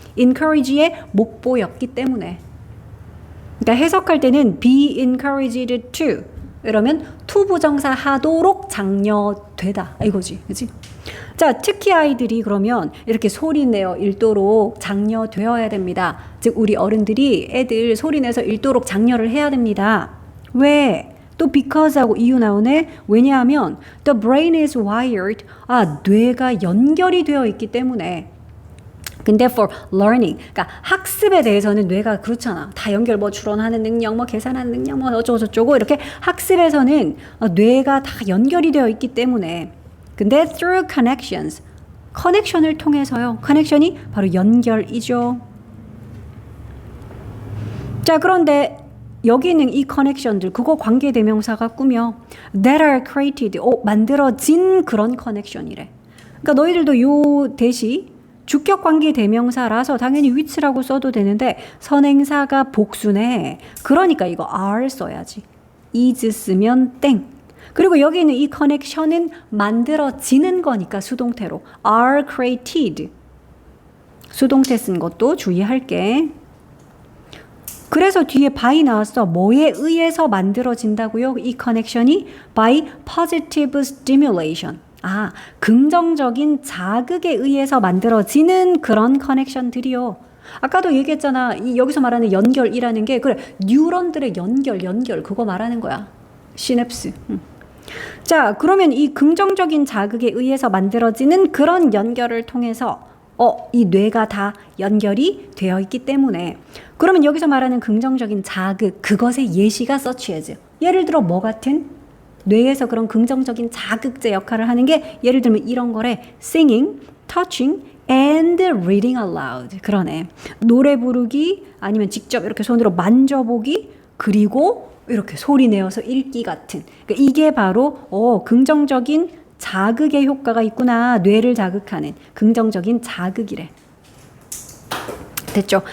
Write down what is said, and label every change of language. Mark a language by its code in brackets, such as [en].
[ko] encourage의 목보였기 때문에. 그러니까 해석할 때는 [en] be encouraged to [ko] 이러면 to 부정사 하도록 장려되다 이거지, 그렇지? 자, 특히 아이들이 그러면 이렇게 소리내어 읽도록 장려되어야 됩니다. 즉 우리 어른들이 애들 소리내서 읽도록 장려를 해야 됩니다. 왜? 또 because하고 이유 나오네. 왜냐하면 [en] the brain is wired. [ko] 아, 뇌가 연결이 되어 있기 때문에. 근데 [en] for learning, [ko] 그러니까 학습에 대해서는 뇌가 그렇잖아. 다 연결, 뭐 추론하는 능력, 뭐 계산하는 능력, 뭐 어쩌고 저쩌고 이렇게 학습에서는 뇌가 다 연결이 되어 있기 때문에. 근데 [en] through connections, [ko] 커넥션을 통해서요. 커넥션이 바로 연결이죠. 자, 그런데 여기 있는 이 커넥션들, 그거 관계대명사가 꾸며 [en] that are created, [ko] 만들어진 그런 커넥션이래. 그러니까 너희들도 요 대시 주격관계 대명사라서 당연히 which라고 써도 되는데 선행사가 복수네. 그러니까 이거 are 써야지. is 쓰면 땡. 그리고 여기 있는 이 커넥션은 만들어지는 거니까 수동태로 [en] are created. [ko] 수동태 쓴 것도 주의할게. 그래서 뒤에 by 나왔어. 뭐에 의해서 만들어진다고요? 이 커넥션이 [en] by positive stimulation. [ko] 아, 긍정적인 자극에 의해서 만들어지는 그런 커넥션들이요. 아까도 얘기했잖아. 여기서 말하는 연결이라는 게 그래 뉴런들의 연결 그거 말하는 거야. 시냅스. 자, 그러면 이 긍정적인 자극에 의해서 만들어지는 그런 연결을 통해서 이 뇌가 다 연결이 되어 있기 때문에 그러면 여기서 말하는 긍정적인 자극 그것의 예시가 [en] such as [ko] 예를 들어 뭐 같은? 뇌에서 그런 긍정적인 자극제 역할을 하는 게 예를 들면 이런 거래. [en] singing, touching, and reading aloud. [ko] 그러네. 노래 부르기 아니면 직접 이렇게 손으로 만져보기 그리고 이렇게 소리 내어서 읽기 같은. 그러니까 이게 바로 긍정적인 자극의 효과가 있구나. 뇌를 자극하는 긍정적인 자극이래. 됐죠?